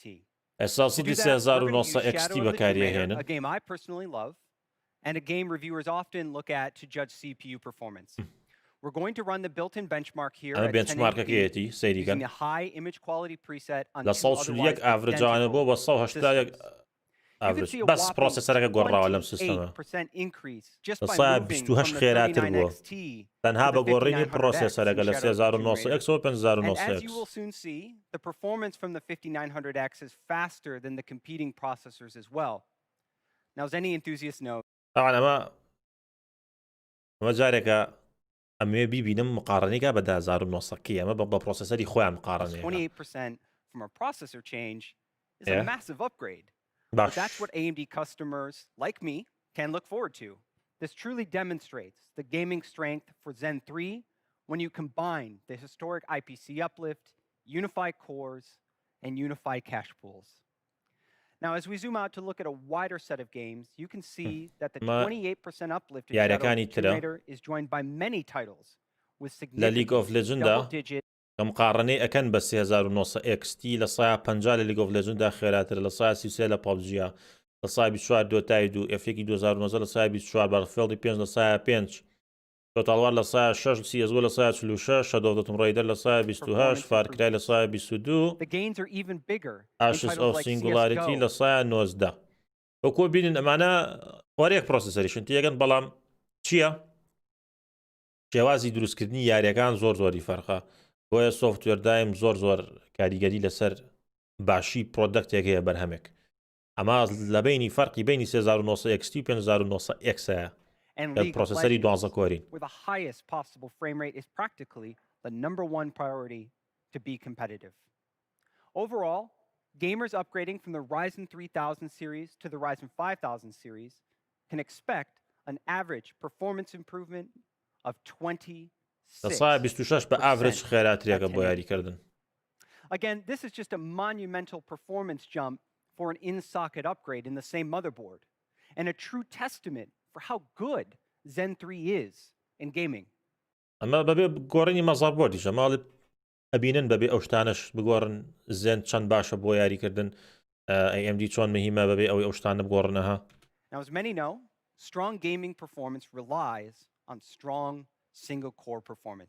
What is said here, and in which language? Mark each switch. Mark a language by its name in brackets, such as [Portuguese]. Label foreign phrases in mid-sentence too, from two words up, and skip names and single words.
[English] To do that, we're going to use Shadow of the Tomb Raider, a game I personally love, and a game reviewers often look at to judge CPU performance. We're going to run the built-in benchmark here at 1080p using the high image quality preset on two otherwise identical [Central Kurdish] بس پرۆسەسەرەکە گۆڕاوە لەم سیستەمە. دەسا 28 خێراتر بووە. تەنها بە گۆڕینی پرۆسەسەرەکە لە 3900X و 5900X. [English] You will soon see the performance from the 5900X is faster than the competing processors as well. Now, as any enthusiast knows, [Central Kurdish] طبعا ئەمە جارێکە ئەمێ بیبینم مقارنێکە بە 1900 ئەمە بە پرۆسەسەری خۆیان مقارنێ. [English] 28% from our processor change is a massive upgrade. But that's what AMD customers like me can look forward to. This truly demonstrates the gaming strength for Zen 3 when you combine the historic IPC uplift, unified cores, and unified cache pools. Now, as we zoom out to look at a wider set of games, you can see that the [Central Kurdish] ما [English] 28% uplift in [Central Kurdish] یاریەکانی [English] Shadow of the Tomb [Central Kurdish] ترە [English] Raider is joined by many titles with [Central Kurdish] لە لیگ ئۆف [English] significant [Central Kurdish] لێجندا [English] double-digit [Central Kurdish] کە مقارنەی ئەکەن بە 3900 XT لە سایە 50 لە لیگ ئۆف لێجندا خێراتر لە سایە 33 لە پابجیە لە سایە 24 دۆتای دو F1 2009 لە سایە 24 بارفێڵدی 5 لە سایە 5 تۆتاڵوار لە سایە 6 CSGO لە سایە 46 Shadow of the Tomb Raider لە سایە 28 فارکرای لە سایە 22 [English] The gains are even bigger in Ashes titles of like Singularity CSGO. [Central Kurdish] لە سایە 19 وەکۆ بینن ئەمانە وەرێک پرۆسسەریشن تێگەن بەڵام چییە؟ شێوازی دروستکردنی یاریەکان زۆر زۆری فەرقە بۆیە سۆفتوێر دایم زۆر کاریگەری لەسەر باشی پرۆدەکتێک هەیە بەرهەمێک ئەمە لە بینی فەرقی بینی 3900 XT و 5900 X هەیە [English] And [Central Kurdish] کە [English] League of [Central Kurdish] پرۆسسەری 12 [English] Legends, [Central Kurdish] کۆرین [English] where the highest possible frame rate is practically the #1 priority to be competitive. Overall, gamers upgrading from the Ryzen 3000 series to the Ryzen 5000 series can expect an average performance improvement of 26%. [Central Kurdish] لە سایە 26 بە ئاڤرج خێراتریەکە بۆ یاریکردن. [English] Again, this is just a monumental performance jump for an in-socket upgrade in the same motherboard, and a true testament for how good Zen 3 is in gaming. [Central Kurdish] ئەمە بەبێ گۆڕینی مەزاربۆردیشە ماڵی ئەبینن بەبێ ئەو شتانش بگۆڕن زێن چەند باشە بۆ یاریکردن AMD چۆن مهمە بەبێ ئەوەی ئەو شتانە بگۆڕنەها. [English] Now, as many know, strong gaming performance relies on strong single-core performance.